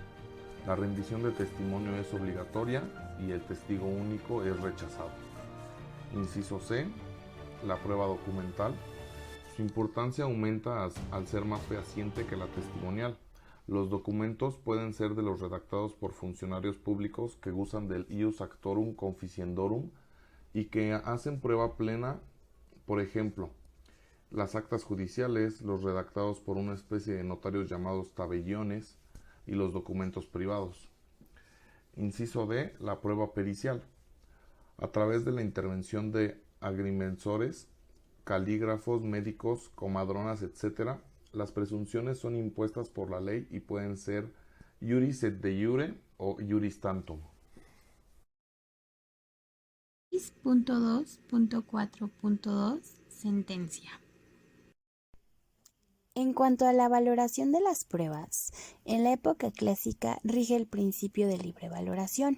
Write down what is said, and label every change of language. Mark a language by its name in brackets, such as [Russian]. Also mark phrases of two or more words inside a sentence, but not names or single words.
[Spanish] La rendición de testimonio es obligatoria y el testigo único es rechazado. Inciso C. La prueba documental. Su importancia aumenta al ser más fehaciente que la testimonial. Los documentos pueden ser de los redactados por funcionarios públicos que gozan del [Latin] ius actorum conficiendorum [Spanish] y que hacen prueba plena, por ejemplo, las actas judiciales, los redactados por una especie de notarios llamados tabellones y los documentos privados. Inciso D. La prueba pericial. A través de la intervención de agrimensores, calígrafos, médicos, comadronas, etc., las presunciones son impuestas por la ley y pueden ser [Latin] iuris et de iure [Spanish] o [Latin] iuris tantum. [Spanish] 6.2.4.2 Sentencia. En cuanto a la valoración de las pruebas, en la época clásica rige el principio de libre valoración.